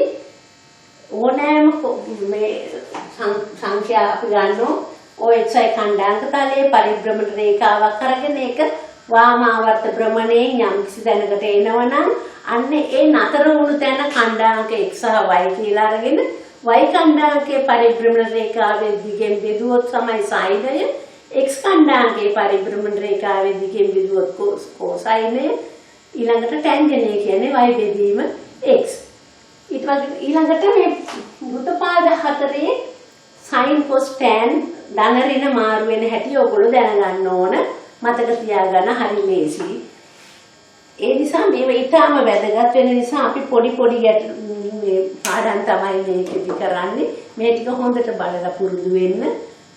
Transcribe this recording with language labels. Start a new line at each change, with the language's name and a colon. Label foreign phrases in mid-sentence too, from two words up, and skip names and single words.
Sinhala: ඕනෑම මේ සංඛ්‍යා අපි ගන්නවා OXY ඛණ්ඩාංක තලයේ පරිභ්‍රමණ රේඛාවක් අරගෙන ඒක වාමාවර්ත භ්‍රමණයෙන් යම්කිසි තැනකට එනවනම් අන්න ඒ නතර වුණු තැන ඛණ්ඩාංක x සහ y කියලා අරගෙන y ඛණ්ඩාංකයේ පරිභ්‍රමණ රේඛාවේ දිගෙන් බෙදුවොත් තමයි සායිනය x ඛණ්ඩාංකයේ පරිභ්‍රමණ රේඛාවේ දිගෙන් බෙදුවොත් කොසායිනය ඊළඟට ටැන්ජන්ට් කියන්නේ y බෙදීම x. ඊට පස්සේ ඊළඟට මේ වෘත්තපාද හතරේ
English: sin cos tan
Sinhala: ධන ඍණ මාරු වෙන හැටි ඔයගොල්ලෝ දැනගන්න ඕන. මතක තියාගන්න හරි ලේසි. ඒ නිසා මේව ඊටාම වැදගත් වෙන නිසා අපි පොඩි මේ පාඩම් තමයි මේකෙදි කරන්නේ. මේ ටික හොඳට බලලා පුරුදු වෙන්න.